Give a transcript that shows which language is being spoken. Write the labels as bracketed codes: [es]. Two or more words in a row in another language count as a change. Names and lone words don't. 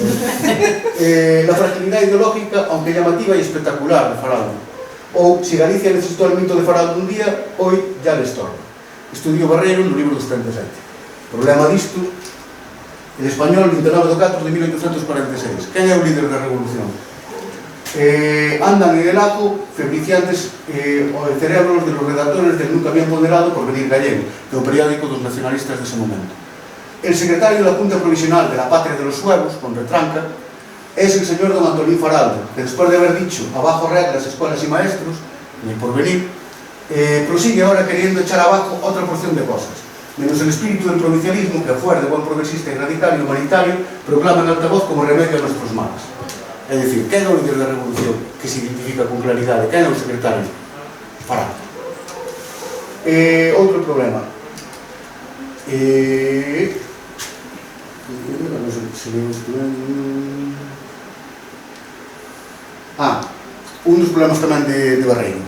[es] La fragilidade ideológica, aunque llamativa e espectacular, de Faraldo. Ou, si Galicia necesitó el mito de Faraldo un día, hoy ya le estorba. [gl] Estudiou Barreiro no libro dos 37. Problema disto, el español, 29 de 4 de 1846. Quen é o líder da revolución? [es] Andan en el ajo febriciantes cerebros de los redactores del Nunca Bien Ponderado por Venir Gallego, [gl] que é o periódico dos nacionalistas dese momento. [es] El secretario de la Junta Provisional de la Patria de los Suevos, con retranca, es el señor don Antolín Faraldo, que después de haber dicho abajo reglas, escuelas y maestros, ni por venir, prosigue ahora queriendo echar abajo otra porción de cosas. Menos el espíritu del provincialismo, que a fuer de buen progresista y radical y humanitario, proclama en altavoz como remedio a nuestros males. [gl] É dicir, quen é o líder da revolución que se identifica con claridade? Quen é o secretario? Faraldo. Outro problema. Un dos problemas tamén de Barreiro.